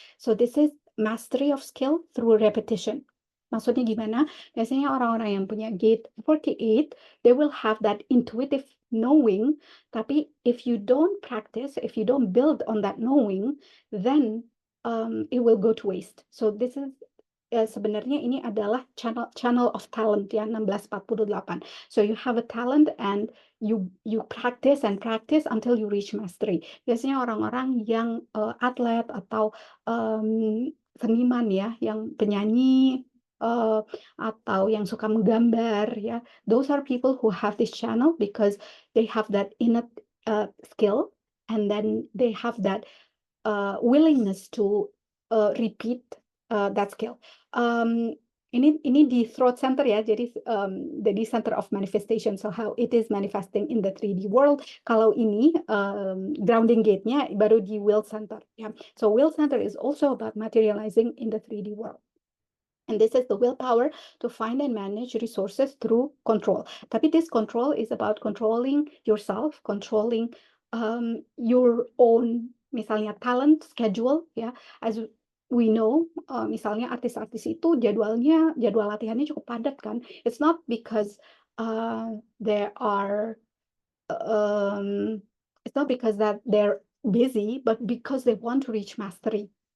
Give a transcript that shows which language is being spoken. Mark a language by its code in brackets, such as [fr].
[en] So this is mastery of skill through repetition. [id] Maksudnya gimana? Biasanya orang-orang yang punya gate 48, [en] they will have that intuitive knowing, tapi if you don't practice, if you don't build on that knowing, then it will go to waste. So this is [id] sebenarnya ini adalah [en] channel of talent ya, 1648. So you have a talent and you practice and practice until you reach mastery. [id] Biasanya orang-orang yang atlet atau seniman ya, yang penyanyi atau yang suka menggambar ya, [en] those are people who have this channel because they have that innate skill and then they have that willingness to repeat that skill. [id] Ini di [en] throat center ya, jadi the center of manifestation. So how it is manifesting in the 3D world. [id] Kalau ini grounding gate-nya baru di will center ya. [en] So will center is also about materializing in the 3D world. And this is the willpower to find and manage resources through control. Tapi this control is about controlling yourself, controlling your own, misalnya talent, schedule, ya. As we know, [id] misalnya artis-artis itu jadwal latihannya cukup padat kan. [en] It's not because they are, it's not because that they're busy, but because they want to reach mastery.